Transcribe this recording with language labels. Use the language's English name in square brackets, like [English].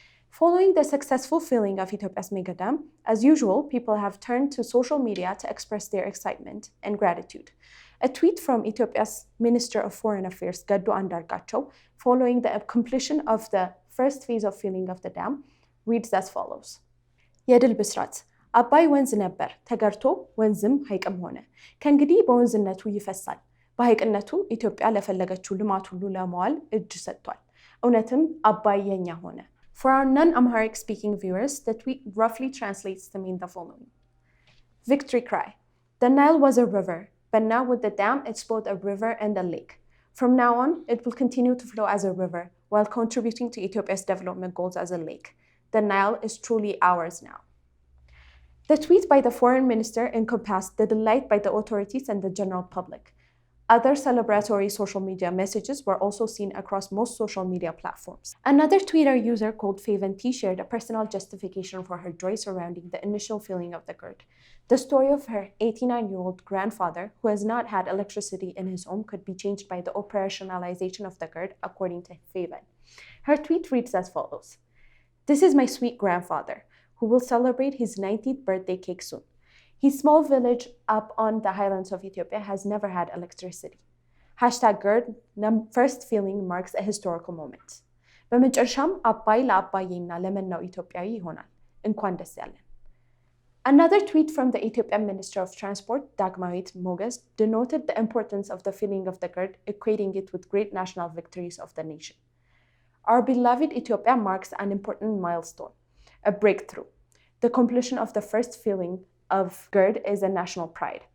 [English] Following the successful filling of Ethiopia's mega dam, as usual, people have turned to social media to express their excitement and gratitude. A tweet from Ethiopia's Minister of Foreign Affairs, Gaddu Andargacho, following the completion of the first phase of filling of the dam, reads as follows. [Amharic] የድል ብስራት አባይ ወንዝ ነበር ተገርቶ ወንዝም ሐይቅም ሆነ ከእንግዲህ በወንዝነቱ ይፈሳል በሐይቅነቱ ኢትዮጵያ ለፈለገችው ልማት ሁሉ ለማዋል እጅ ሰጥቷል እውነትም አባይ የኛ ሆነ. [English] For our non-Amharic speaking viewers, the tweet roughly translates to mean the following. Victory cry. The Nile was a river, but now with the dam, it's both a river and a lake. From now on, it will continue to flow as a river while contributing to Ethiopia's development goals as a lake. The Nile is truly ours now. The tweet by the foreign minister encompassed the delight by the authorities and the general public. Other celebratory social media messages were also seen across most social media platforms. Another Twitter user called Faventy shared a personal justification for her joy surrounding the initial filling of the GERD. The story of her 89-year-old grandfather, who has not had electricity in his home, could be changed by the operationalization of the GERD, according to Faven. Her tweet reads as follows. This is my sweet grandfather, who will celebrate his 90th birthday cake soon. His small village up on the highlands of Ethiopia has never had electricity. #GERD first filling marks a historical moment. [Amharic] በመጨረሻም አባይ ለአባዬና ለመላው ኢትዮጵያዊ ይሆናል እንኳን ደስ ያለን. [English] Another tweet from the Ethiopian Minister of Transport, Dagmawit Moges, denoted the importance of the filling of the GERD, equating it with great national victories of the nation. Our beloved Ethiopia marks an important milestone, a breakthrough. The completion of the first filling of GERD is a national pride.